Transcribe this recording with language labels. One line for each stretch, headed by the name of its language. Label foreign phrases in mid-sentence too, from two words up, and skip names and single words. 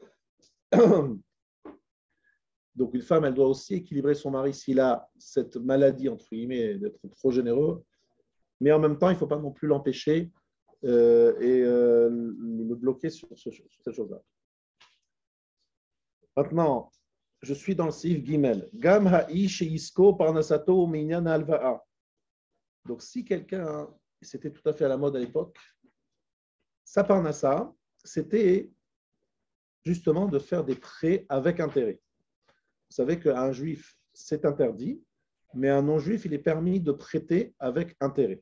French: Donc, une femme, elle doit aussi équilibrer son mari s'il a cette maladie, entre guillemets, d'être trop généreux. Mais en même temps, il ne faut pas non plus l'empêcher et le bloquer sur cette chose-là. Maintenant, je suis dans le
Hebrew: סעיף גימל. גם האיש עסקו פרנסתו מן הלוואה.
French: Donc, si quelqu'un, c'était tout à fait à la mode à l'époque, sa parnassa, c'était justement de faire des prêts avec intérêt. Vous savez qu'un juif, c'est interdit, mais un non-juif, il est permis de prêter avec intérêt.